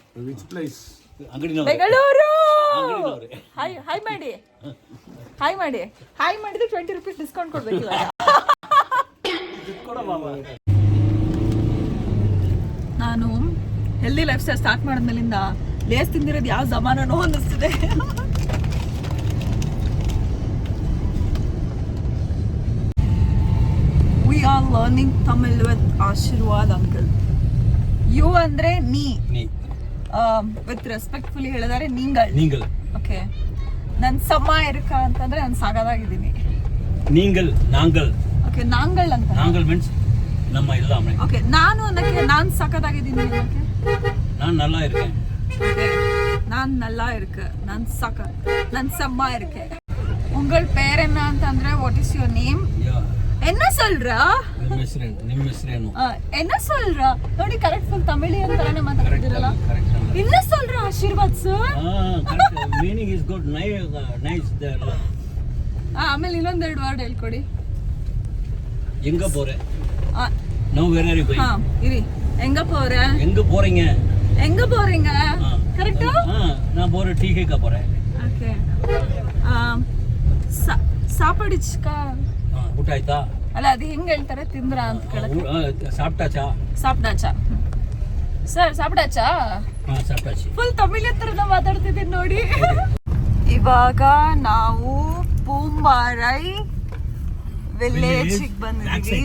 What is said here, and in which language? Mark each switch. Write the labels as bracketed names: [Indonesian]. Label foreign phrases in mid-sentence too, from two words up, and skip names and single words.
[Kannada] ಬೆಂಗಳೂರು ಹಾಯ್ ಮಾಡಿ. ಹಾಯ್ ಮಾಡಿದ್ರೆ 20 [English] rupees discount [Kannada] ಕೊಡ್ಬೇಕು ಇವಾಗ. ನಾನು [English] healthy life style start [Kannada] ಮಾಡಿದ್ಮೇಲಿಂದ ಲೇಸ್ ತಿಂದಿರೋದು ಯಾವ ಜಮಾನನೋ ಅನ್ನಿಸ್ತಿದೆ. [English] We are learning Tamil with Ashirwad uncle. [Kannada] You ಅಂದ್ರೆ ನೀ. [English] with respectfully [Kannada] ಹೇಳಿದರೆ ನೀಂಗಲ್. ಓಕೆ. [Tamil] நான் சும்மா இருக்க [Kannada] ಅಂತಂದ್ರೆ ನಾನು ಸಾಗದಾಗಿದ್ದೀನಿ. ನಾಂಗಲ್. ಓಕೆ, ನಾಂಗಲ್ ಅಂತ. ನಾಂಗಲ್ ಮೀನ್ಸ್ ನಮ್ಮ ಇಲ್ಲ ಅಮ್ಮ. ಓಕೆ, ನಾನು ಅನ್ನಕ್ಕೆ ನಾನು ಸಾಕದಾಗಿದ್ದೀನಿ ಅನ್ನಕ್ಕೆ. ನಾನು [Tamil] நல்லா இருக்கேன். ஓகே, நான் நல்லா இருக்கு, நான் சக்க, நான் செம்மா இருக்கு. உங்கள் பேர் என்ன [English] ಅಂತಂದ್ರೆ What is your name? [Tamil] என்ன சொல்ற? [Kannada] ನಿಮ್ಮ ಹೆಸರೇನು? [Tamil] என்ன சொல்ற? [Kannada] ನೋಡಿ ಕರೆಕ್ಟ್ ಫುಲ್ ತಮಿಳಿಯನ್ ತರನೇ ಮಾತಾಡ್ತಿರಲ್ಲ. [Tamil] என்ன சொல்ற ಆಶೀರ್ವಾದ್ ಸರ್? [English] Meaning is good, nice there. [Kannada] ಆಮೇಲೆ ಇನ್ನೊಂದೆರಡು ವರ್ಡ್ ಹೇಳ್ಕೊಡಿ. [Tamil] எங்க போறே? [English] No where are you going? [Kannada] ಇರಿ. [Tamil] எங்க போற? எங்க போறீங்க? [Kannada] ಕರೆಕ್ಟ್? [Tamil] நான் போற டீ கேக்க போறேன். [Kannada] ಓಕೆ. ಸಾಪಡಿಚ್ಕಾ? ಊಟ ಆಯ್ತಾ? ಅಲ್ಲ, ಅದು ಹೆಂಗ್ ಹೇಳ್ತಾರೆ ತಿಂದ್ರ ಅಂತ ಕೇಳಕ್ಕೆ. [Tamil] சாப்டாச்சா சார், சாப்டாச்சா? ಸಾಪ್ಟಾಚಿ. [Kannada] ಫುಲ್ ತಮಿಳ್ ಹತ್ರನ ಮಾತಾಡ್ತಿದ್ದೀನಿ ನೋಡಿ. ಇವಾಗ ನಾವು ಪೂಂಬಾರೈ ವಿಲೇಜ್ ಬಂದಿದ್ದೀವಿ.